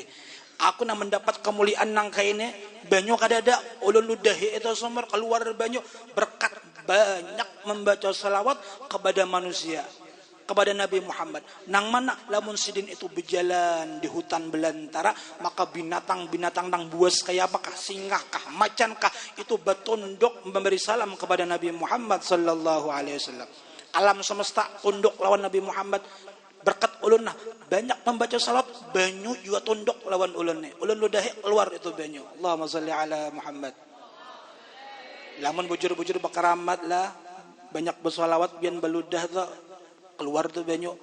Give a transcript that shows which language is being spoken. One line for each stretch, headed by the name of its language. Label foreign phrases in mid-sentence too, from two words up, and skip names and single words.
Banjar: Aku nak mendapat kemuliaan nang kaine banyu kadada ulun ludahi itu sumur keluar banyu berkat banyak membaca salawat kepada manusia kepada Nabi Muhammad nang mana lamun sidin itu berjalan di hutan belantara maka binatang-binatang nang buas kayak apakah singa kah macan kah itu bertunduk memberi salam kepada Nabi Muhammad
Arabic: صلى الله عليه وسلم.
Banjar: Alam semesta tunduk lawan Nabi Muhammad berkat ulun nah banyak membaca salat banyu juga tunduk lawan ulun nih ulun ludahi keluar itu banyu.
Arabic: اللهم صل على محمد.
Banjar: Lamun bujur-bujur bekeramat lah banyak bersolawat bian beludah tuh keluar tuh banyu.